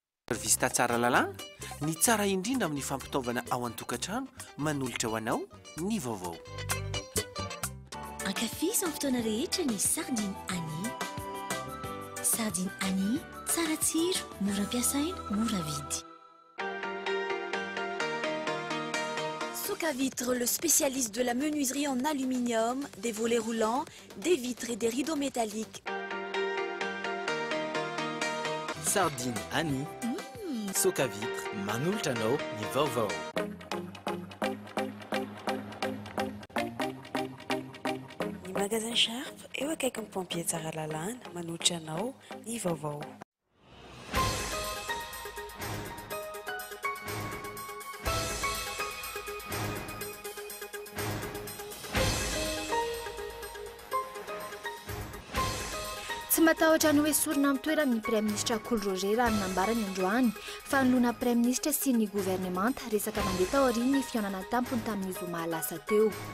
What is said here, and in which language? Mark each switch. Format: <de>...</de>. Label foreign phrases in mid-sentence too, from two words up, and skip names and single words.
<mg>Vista tsara lalàna ny tsara indrindra amin'ny fampitaovana ao an-tokantrano manolotra ho anao ny vaovao. Ankafizy amin'ny fotoana rehetra ny sardine Annie. Sardine Annie, tsara tsiro, mora ampiasaina, mora vidy.</mg> <fr>Soka Vitre, le spécialiste de la menuiserie en aluminium, des volets roulants, des vitres et des rideaux métalliques.</fr> <mg>Sardine Annie, Soka Vitre, manolotra anao ny vaovao. Ny magasin Sharp eo akaiky ny pompier tsara lalàna manolotra anao ny vaovao. Tsy matahotra ny hoe sorona amin'ny toerana ny</mg> <fr>Premier ministre</fr> <mg>Cool Roger raha nambarany androany fa nolona</mg> <fr>Premier ministre</fr> <mg>sy ny gouvernemanta resaka mandeha taoriany ny fihaonana tampony tamin'ny zoma lasa teo.</mg>